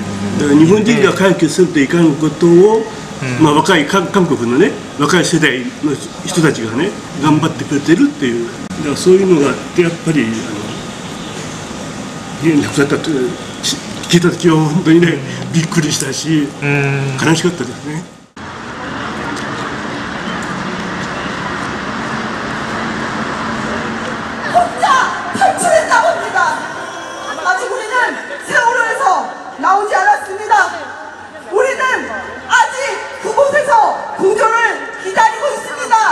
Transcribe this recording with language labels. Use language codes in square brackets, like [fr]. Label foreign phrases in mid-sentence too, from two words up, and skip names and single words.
[ja] だから日本人が解決するといかんことを、若い韓国のね若い世代の人たちがね頑張ってくれてるっていう、だからそういうのがあってやっぱり亡くなったって聞いた時は本当にねびっくりしたし悲しかったですね。 [ko] 나오지 않았습니다. 우리는 아직 그곳에서 구조를 기다리고 있습니다.